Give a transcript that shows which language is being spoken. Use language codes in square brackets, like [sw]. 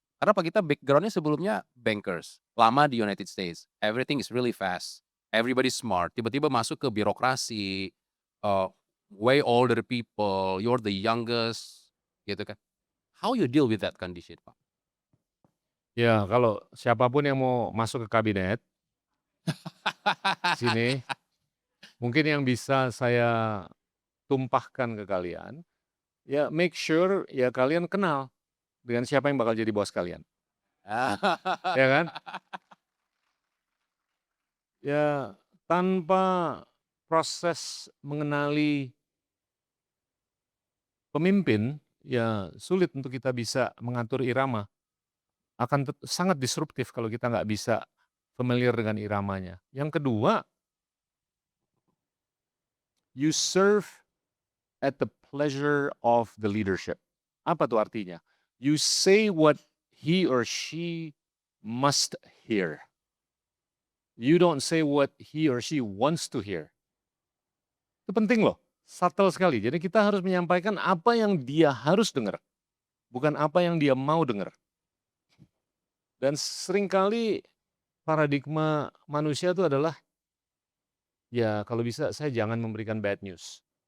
[id] Karena Pak Gita background-nya sebelumnya bankers, lama di United States, [en] everything is really fast, everybody smart, [id] tiba-tiba masuk ke birokrasi, [en] way older people, you're the youngest, [id] gitu kan. [en] How you deal with that condition, Pak? [id] Ya kalau siapapun yang mau masuk ke kabinet, sini, mungkin yang bisa saya tumpahkan ke kalian, ya [en] make sure [id] ya kalian kenal dengan siapa yang bakal jadi bos kalian. Ya kan? Ya tanpa proses mengenali pemimpin, ya sulit untuk kita bisa mengatur irama. Akan sangat disruptif kalau kita nggak bisa familiar dengan iramanya. Yang kedua, [en] you serve at the pleasure of the leadership. [id] Apa tuh artinya? [en] You say what he or she must hear. You don't say what he or she wants to hear. [id] Itu penting loh, subtle sekali. Jadi kita harus menyampaikan apa yang dia harus dengar, bukan apa yang dia mau dengar. Dan seringkali paradigma manusia itu adalah, ya kalau bisa saya jangan memberikan bad news.